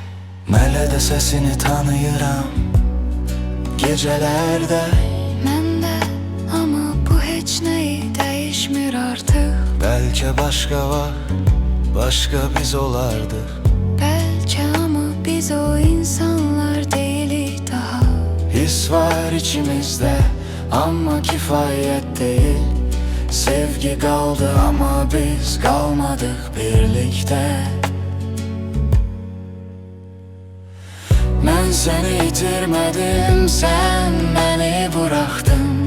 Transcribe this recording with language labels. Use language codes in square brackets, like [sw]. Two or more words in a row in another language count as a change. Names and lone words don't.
[az] Mələdə sesini tanıyıram, gecelerde. Mən də, amma bu heç nəyi dəyişmir artıq. [tr] Belki başka var, başka biz olardık. [az] Bəlkə amma biz o insanlar deyilik daha. [tr] His var içimizde ama kifayet değil. Sevgi kaldı ama biz kalmadık birlikte. Ben seni itirmedim, sen beni bıraktın.